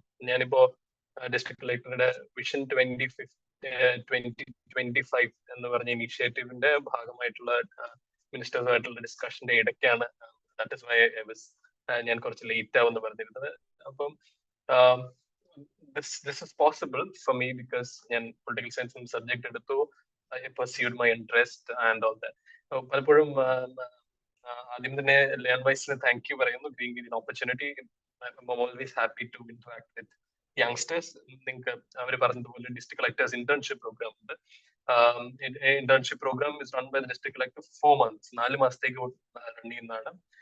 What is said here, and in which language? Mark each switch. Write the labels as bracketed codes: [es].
[ml] ഞാനിപ്പോ ഡിസ്ട്രിക്ട് കളക്ടറുടെ വിഷൻ 2025 എന്ന് പറഞ്ഞ ഇനീഷ്യേറ്റീവിന്റെ ഭാഗമായിട്ടുള്ള മിനിസ്റ്റേഴ്സുമായിട്ടുള്ള ഡിസ്കഷന്റെ ഇടയ്ക്കാണ്. [en] that is why [ml] ഞാൻ കുറച്ച് ലേറ്റ് ആവുമെന്ന് പറഞ്ഞിരുന്നത്. അപ്പം [en] this is possible for me because [ml] ഞാൻ പൊളിറ്റിക്കൽ സയൻസ് സബ്ജക്ട് എടുത്തു. [en] I pursued my interest and all that. [ml] പലപ്പോഴും ആദ്യം തന്നെ ലേൺ വൈസിന് താങ്ക് യു പറയുന്നു, [en] Giving me an opportunity. I'm always happy to interact with youngsters. [ml] നിങ്ങൾക്ക് അവർ പറഞ്ഞതുപോലെ ഡിസ്ട്രിക്ട് കളക്ടേഴ്സ് [en] Internship programme ഉണ്ട്. Internship programme is run by the district collector 4 months, [ml] 4 മാസത്തേക്ക് run ചെയ്യുന്നതാണ്.